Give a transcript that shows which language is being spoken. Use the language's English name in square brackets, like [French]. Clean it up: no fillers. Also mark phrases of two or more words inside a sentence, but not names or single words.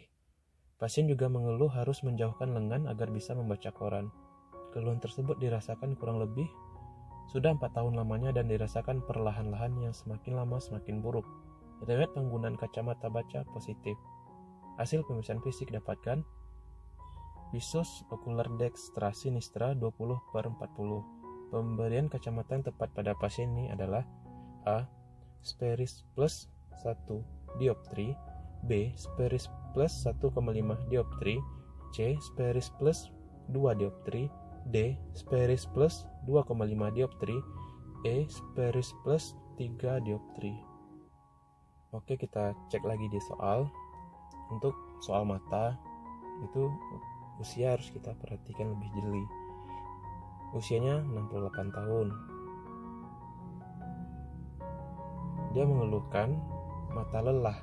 [Indonesian] Pasien juga mengeluh harus menjauhkan lengan agar bisa membaca koran. Keluhan tersebut dirasakan kurang lebih sudah 4 tahun lamanya dan dirasakan perlahan-lahan yang semakin lama semakin buruk. Riwayat penggunaan kacamata baca positif. Hasil pemeriksaan fisik dapatkan visus ocular dextra sinistra 20/40. Pemberian kacamata yang tepat pada pasien ini adalah A. Speris plus 1 dioptri, B. Speris plus 1,5 dioptri, C. Speris plus 2 dioptri, D. Speris plus 2,5 dioptri, E. Speris plus 3 dioptri. Oke, kita cek lagi di soal. Untuk soal mata itu usia harus kita perhatikan lebih jeli. Usianya 68 tahun. Dia mengeluhkan mata lelah.